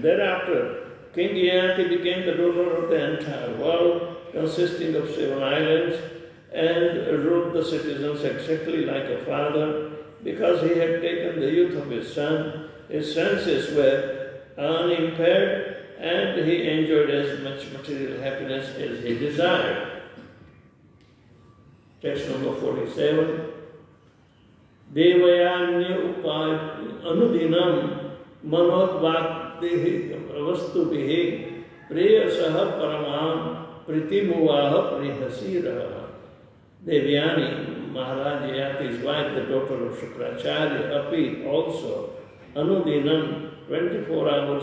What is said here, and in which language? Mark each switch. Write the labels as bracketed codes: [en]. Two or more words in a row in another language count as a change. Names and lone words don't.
[en] Thereafter, King Yayati became the ruler of the entire world, consisting of 7 islands, and ruled the citizens exactly like a father. Because he had taken the youth of his son, his senses were unimpaired, and he enjoyed as much material happiness as he desired. Text number 47. [sa] Devayanya upay anudinam manodvakti vastubihi preyasah paramam pritimuvaha prihasiraha. [en] Devyani, Maharaj Yayati's wife, the daughter of Shukracharya, Api also, Anudinam, 24 hours,